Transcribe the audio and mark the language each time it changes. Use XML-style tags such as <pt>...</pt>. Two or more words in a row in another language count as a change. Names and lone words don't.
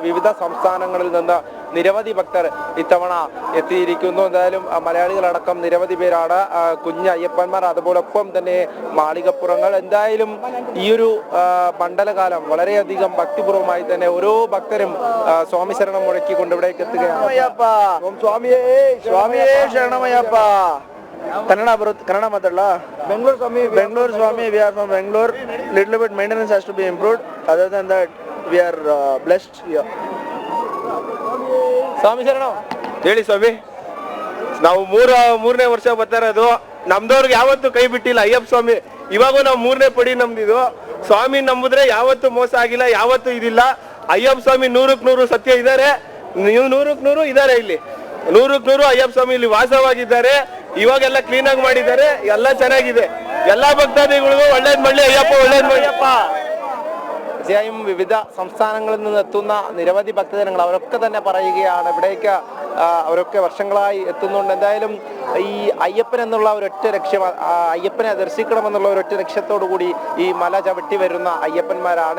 <ml>വിവിധ സംസ്ഥാനങ്ങളിൽ നിന്ന് നിരവധി ഭക്തർ ഇത്തവണ എത്തിയിരിക്കുന്നു. എന്തായാലും മലയാളികളടക്കം നിരവധി പേരാണ്. കുഞ്ഞ് അയ്യപ്പന്മാർ, അതുപോലൊപ്പം തന്നെ മാളികപ്പുറങ്ങൾ. എന്തായാലും ഈയൊരു മണ്ഡലകാലം വളരെയധികം ഭക്തിപൂർവ്വമായി തന്നെ ഓരോ ഭക്തരും സ്വാമി ശരണം മുഴക്കിക്കൊണ്ട് ഇവിടേക്ക് എത്തുകയാണ്.</ml> <kn>ಕನ್ನಡ ಮಾತಾಡಲ.</kn> <en>Bangalore Swami, we are from Bangalore. Little bit maintenance has to be improved. Other than that, we are blessed here.</en> <kn>ಸ್ವಾಮಿ ಶರಣಂ. ಹೇಳಿ ಸ್ವಾಮಿ. ನಾವು ಮೂರನೇ ವರ್ಷ ಬರ್ತಾ ಇರೋದು. ನಮ್ದವ್ರಿಗೆ ಯಾವತ್ತೂ ಕೈ ಬಿಟ್ಟಿಲ್ಲ ಅಯ್ಯಪ್ಪ ಸ್ವಾಮಿ. ಇವಾಗೂ ನಾವು 3ನೇ ಪಡಿ ನಮ್ದಿದು. ಸ್ವಾಮಿ ನಂಬಿದ್ರೆ ಯಾವತ್ತೂ ಮೋಸ ಆಗಿಲ್ಲ, ಯಾವತ್ತೂ ಇದಿಲ್ಲ. ಅಯ್ಯಪ್ಪ ಸ್ವಾಮಿ 100ಕ್ಕೆ 100 ಸತ್ಯ ಇದ್ದಾರೆ. ನೀವು 100ಕ್ಕೆ 100 ಇದ್ದಾರೆ ಇಲ್ಲಿ. 100ಕ್ಕೆ 100 ಅಯ್ಯಪ್ಪ ಸ್ವಾಮಿ ಇಲ್ಲಿ ವಾಸವಾಗಿದ್ದಾರೆ. ಇವಾಗೆಲ್ಲ ಕ್ಲೀನ್ ಆಗಿ ಮಾಡಿದ್ದಾರೆ, ಎಲ್ಲ ಚೆನ್ನಾಗಿದೆ. ಎಲ್ಲಾ ಭಕ್ತಾದಿಗಳಿಗೂ ಒಳ್ಳೇದ್ ಮಾಡ್ಲಿ ಅಯ್ಯಪ್ಪ, ಒಳ್ಳೇದ್ ಮಾಡ್ಲಿಯಪ್ಪ.</kn> <ml>തീർച്ചയായും വിവിധ സംസ്ഥാനങ്ങളിൽ നിന്ന് എത്തുന്ന നിരവധി ഭക്തജനങ്ങൾ അവരൊക്കെ തന്നെ പറയുകയാണ് ഇവിടേക്ക് അവരൊക്കെ വർഷങ്ങളായി എത്തുന്നുണ്ട്. എന്തായാലും ഈ അയ്യപ്പൻ എന്നുള്ള ഒരൊറ്റ ലക്ഷ്യം, അയ്യപ്പനെ ദർശിക്കണമെന്നുള്ള ഒരൊറ്റ ലക്ഷ്യത്തോടു കൂടി ഈ മല ചവിട്ടി വരുന്ന അയ്യപ്പന്മാരാണ്.</ml>